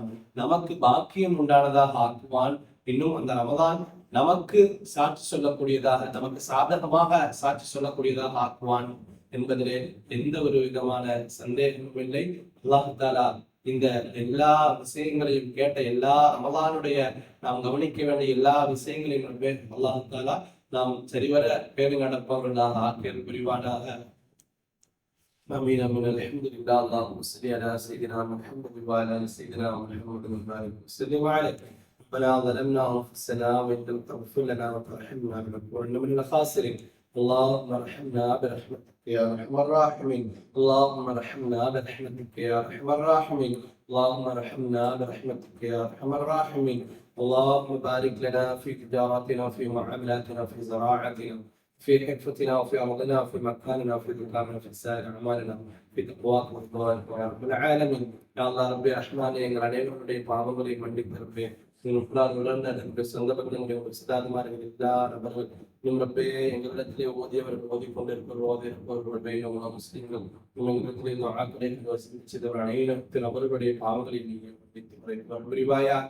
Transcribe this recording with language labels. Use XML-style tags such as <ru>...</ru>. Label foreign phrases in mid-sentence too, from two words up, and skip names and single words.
<ta>நமக்கு பாக்கியம் உண்டானதாக ஆக்குவான். இன்னும் அந்த ரமலான் நமக்கு சாட்சி சொல்லக்கூடியதாக, நமக்கு சாதகமாக சாட்சி சொல்லக்கூடியதாக ஆக்குவான் என்பதிலே எந்த ஒரு விதமான சந்தேகமும் இல்லை.</ta> <ar>الله تعالى</ar> <ta>இந்த எல்லா விஷயங்களையும் கேட்ட எல்லா ரமலானுடைய நாம் கவனிக்க வேண்டிய எல்லா விஷயங்களையும்</ta> <ar>الله تعالى</ar> <ta>நாம் சரிவர பேணி நடப்பவர்களாக ஆக்கியல் புரிவானாக.</ta> <ar>آمين آمين الحمد لله اللهم صل على سيدنا محمد وعلى آل سيدنا محمد وبارك وسلم عليه. ربنا ظلمنا أنفسنا وإن لم تغفر لنا وترحمنا لنكونن من الخاسرين. اللهم ارحمنا برحمتك يا ارحم الراحمين. اللهم ارحمنا برحمتك يا ارحم الراحمين. اللهم ارحمنا برحمتك يا ارحم الراحمين. اللهم بارك لنا في تجارتنا وفي معاملاتنا وفي زراعتنا في حرفتنا وفي أرضنا وفي مكاننا وفي دكاننا في سائر أعمالنا في تقواك وتقواك يا رب العالمين. يا الله ربي رحماني</ar> <ta>எங்கள் அனைவருடைய பாவங்களை மன்னித்து ரப்பே. என்னுடைய சொந்தபந்தங்களுடைய சித்தாந்தமார்கள் எல்லா நபர்கள் ரப்பே எங்களிடத்திலே ஓதியவர்கள் ஓதிக்கொண்டிருப்பவர்கள் முஸ்லிம்கள் எங்களிடத்திலே வசித்தவர் அனைத்து நபர்களுடைய பாவங்களை நீங்கள் மன்னித்து புரிவாயாக.</ta>